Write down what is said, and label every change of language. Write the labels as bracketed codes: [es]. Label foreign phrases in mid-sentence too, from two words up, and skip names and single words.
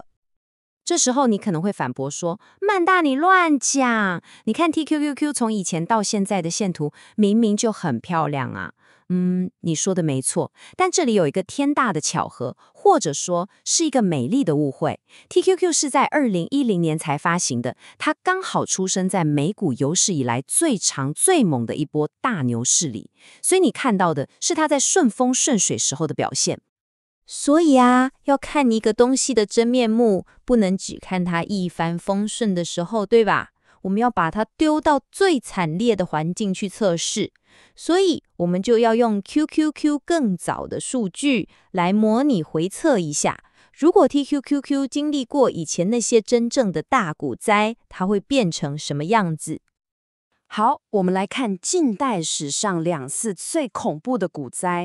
[zh] 這時候你可能會反駁說，曼大你亂講，你看 TQQQ 從以前到現在的線圖明明就很漂亮啊。你說的沒錯，但這裡有一個天大的巧合，或者說是一個美麗的誤會。TQQ 是在2010年才發行的，它剛好出生在美股有史以來最長最猛的一波大牛市裡，所以你看到的是它在順風順水時候的表現。所以啊，要看一個東西的真面目，不能只看它一帆風順的時候，對吧？我們要把它丟到最慘烈的環境去測試，所以我們就要用 QQQ 更早的數據來模擬回測一下，如果 TQQQ 經歷過以前那些真正的大股災，它會變成什麼樣子？好，我們來看近代史上2次最恐怖的股災。